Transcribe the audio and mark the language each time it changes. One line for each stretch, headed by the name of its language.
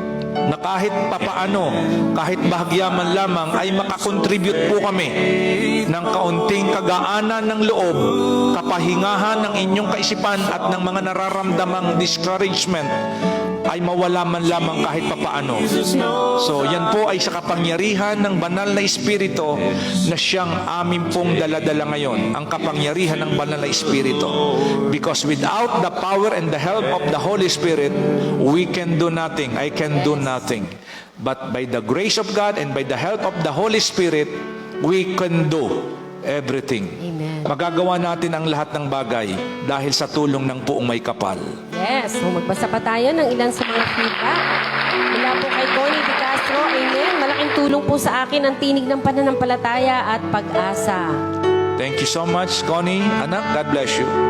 Filipino: Na kahit papaano, kahit bahagya man lamang, ay makakontribute po kami ng kaunting kagaanan ng loob, kapahingahan ng inyong kaisipan at ng mga nararamdamang discouragement ay mawala man lamang kahit papaano. So yan po ay sa kapangyarihan ng banal na Espiritu na siyang amin pong daladala ngayon, ang kapangyarihan ng banal na Espiritu.
English: Because without the power and the help of the Holy Spirit, we can do nothing. I can do nothing. But by the grace of God and by the help of the Holy Spirit, we can do everything. Amen.
Filipino: Magagawa natin ang lahat ng bagay dahil sa tulong ng puong may kapal. Yes, so magbasa pa tayo ng ilan sa mga feedback. Mula po kay Connie De Castro, amen. Malaking tulong po sa akin ang tinig ng pananampalataya at pag-asa.
English: Thank you so much, Connie. Anak, God bless you.